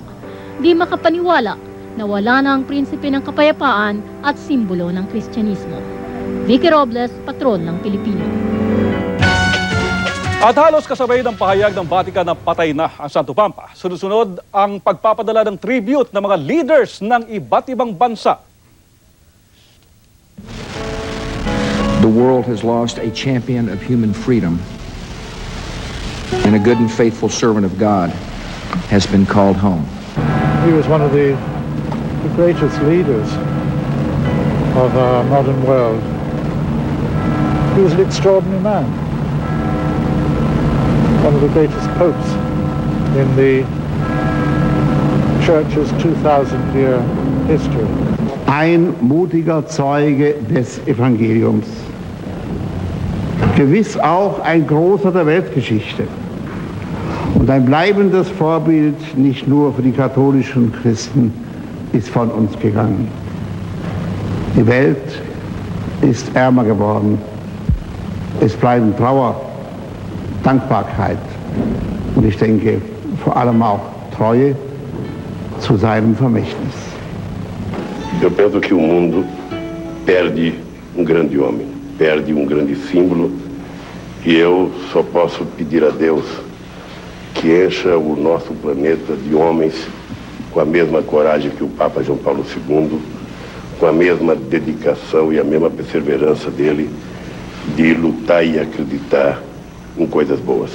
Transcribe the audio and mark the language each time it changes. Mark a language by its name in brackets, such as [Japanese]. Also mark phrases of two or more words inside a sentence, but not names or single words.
[Filipino] Di makapaniwala na wala na ang prinsipe ng kapayapaan at simbolo ng Kristyanismo. Vicky Robles, Patrol ng Pilipino. At halos kasabay ng pahayag ng Vatican na patay na ang Santo Papa. Sunod-sunod ang pagpapadala ng tribute ng mga leaders ng iba't ibang bansa. [English] The world has lost a champion of human freedom, and a good and faithful servant of God has been called home. He was one of the greatest leaders of our modern world. He was an extraordinary man. One of the greatest popes in the Church's 2,000-year history. [German] Ein mutiger Zeuge des Evangeliums. Gewiss auch ein großer der Weltgeschichte und ein bleibendes Vorbild nicht nur für die katholischen Christen ist von uns gegangen. Die Welt ist ärmer geworden. Es bleiben Trauer, Dankbarkeit und ich denke vor allem auch Treue zu seinem Vermächtnis. [Portuguese] Eu penso que o mundo perde grande homem, perde grande símbolo. E eu só posso pedir a Deus que encha o nosso planeta de homens com a mesma coragem que o Papa João Paulo II, com a mesma dedicação e a mesma perseverança dele de lutar e acreditar em coisas boas.